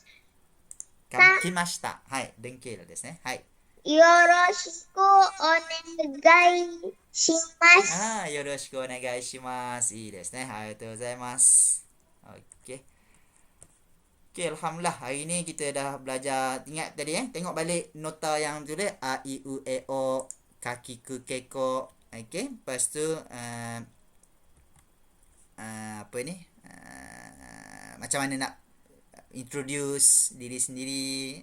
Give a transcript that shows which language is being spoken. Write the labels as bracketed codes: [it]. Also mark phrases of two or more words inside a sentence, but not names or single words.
[ja] 来ました。はい、デンケールですね。はい。よろしくお願いします。よろしくお願いします。いいですね。ありがとうございます。 [ms] Okey. Okey, alhamdulillah. Hari ni kita dah belajar. Ingat tadi tengok balik nota yang tu dia. [ja] あ、い、う、え、お, かき、く、けこ。Okey. [ms] Lepas tu apa ni? Macam mana nak introduce diri sendiri.